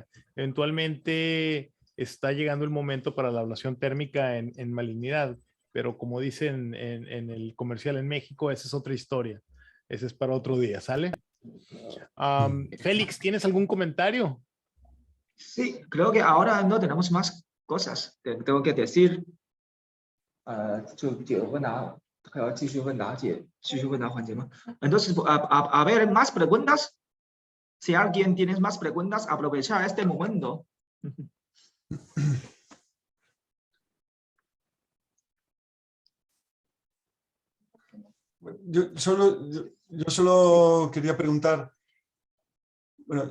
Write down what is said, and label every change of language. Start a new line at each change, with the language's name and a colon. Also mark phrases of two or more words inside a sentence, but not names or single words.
Spanish: Eventualmente está llegando el momento para la ablación térmica en malignidad, pero como dicen en el comercial en México, esa es otra historia. Ese es para otro día, ¿sale? Félix, ¿tienes algún comentario? Sí, creo que ahora no tenemos más cosas. Tengo que decir.
Chinese: 就解问答，还要继续问答环节吗？
Spanish: Entonces, a ver, más preguntas. Si alguien tiene más preguntas, aprovechar este momento. Yo solo quería preguntar, bueno,